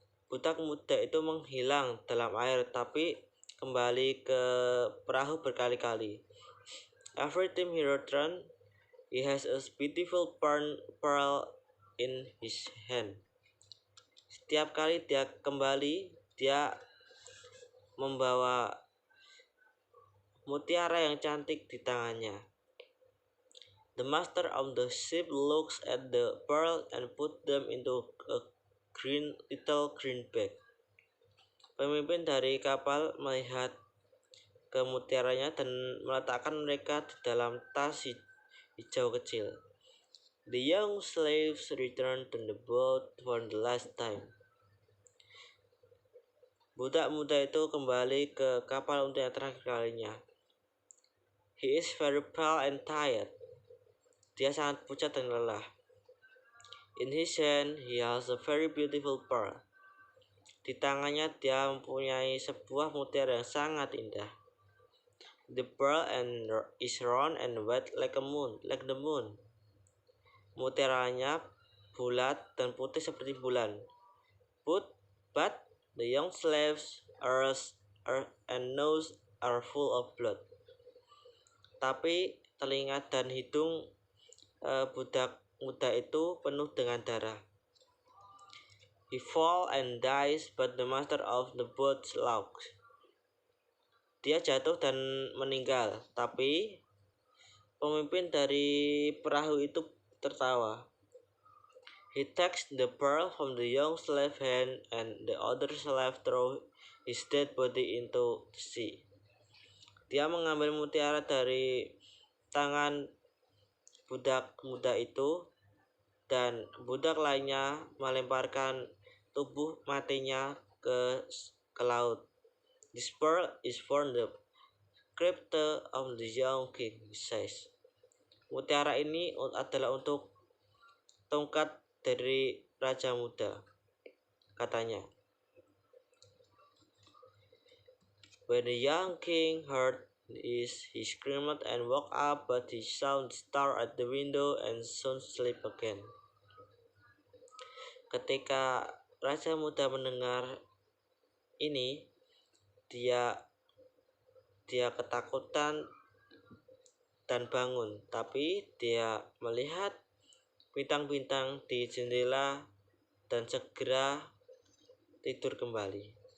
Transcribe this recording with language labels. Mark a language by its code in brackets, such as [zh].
[id] Budak muda itu menghilang dalam air tapi kembali ke perahu berkali-kali. [en] Every time he returned, he has a beautiful pearl in his hand. [id] Setiap kali dia kembali, dia membawa mutiara yang cantik di tangannya. [en] The master of the ship looks at the pearl and put them into a little green bag. [id] Pemimpin dari kapal melihat ke mutiaranya dan meletakkan mereka di dalam tas hijau kecil. [en] The young slaves returned to the boat for the last time. [id] Budak muda itu kembali ke kapal untuk yang terakhir kalinya. [en] He is very pale and tired. [id] Dia sangat pucat dan lelah. [en] In his hand, he has a very beautiful pearl. [id] Di tangannya dia mempunyai sebuah mutiara yang sangat indah. [en] The pearl is round and white like the moon. [id] Mutiaranya bulat dan putih seperti bulan. [en] But the young slaves' ears and nose are full of blood. [id] Tapi telinga dan hidung budak muda itu penuh dengan darah. [en] He fall and dies, but the master of the boat laughs. [id] Dia jatuh dan meninggal, tapi pemimpin dari perahu itu tertawa. [en] He takes the pearl from the young slave hand and the other slave throw his dead body into the sea. [id] Dia mengambil mutiara dari tangan budak muda itu dan budak lainnya melemparkan tubuh matinya ke laut. [en] This pearl is for the scepter of the young king, he says. [id] Mutiara ini adalah untuk tongkat dari raja muda, katanya. [en] When the young king heard this, he screamed and woke up, but he saw the star at the window and soon slept again. [id] Ketika raja muda mendengar ini, dia ketakutan dan bangun, tapi dia melihat bintang-bintang di jendela dan segera tidur kembali.